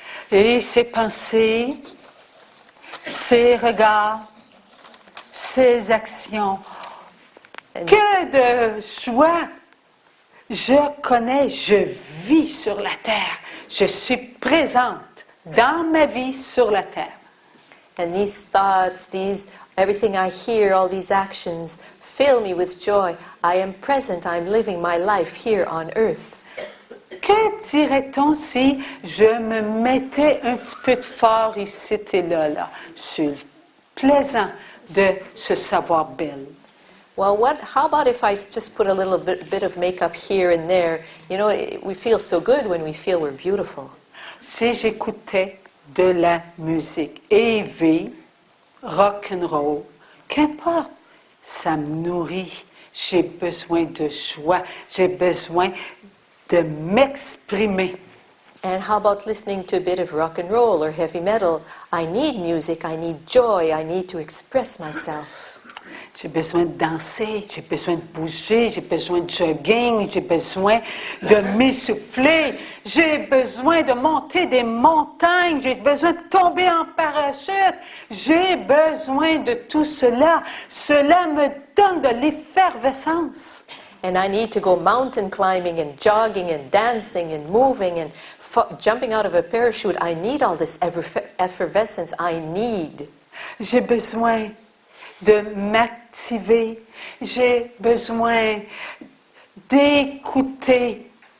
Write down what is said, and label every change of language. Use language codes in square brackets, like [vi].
[fr] Et ces pensées, ces regards, ces actions, que de joie! Je connais, je vis sur la terre. Je suis présente dans ma vie sur la terre. [en] And these thoughts, everything I hear, all these actions, fill me with joy. I am present, I am living my life here on earth. [fr] Que dirait-on si je me mettais un petit peu de fort ici et là? C'est plaisant de se savoir belle. [en] Well, how about if I just put a little bit of makeup here and there? You know, we feel so good when we feel we're beautiful. [fr] Si j'écoutais de la musique élevée, rock and roll, qu'importe, ça me nourrit. J'ai besoin de joie, j'ai besoin de m'exprimer. [en] And how about listening to a bit of rock and roll or heavy metal? I need music, I need joy, I need to express myself. [fr] J'ai besoin de danser, j'ai besoin de bouger, j'ai besoin de jogging, j'ai besoin de m'essouffler, j'ai besoin de monter des montagnes, j'ai besoin de tomber en parachute, j'ai besoin de tout cela. Cela me donne de l'effervescence. [en] And I need to go mountain climbing and jogging and dancing and moving and jumping out of a parachute. I need all this effervescence. I need. [fr] J'ai besoin de m'activer. J'ai besoin d'écouter.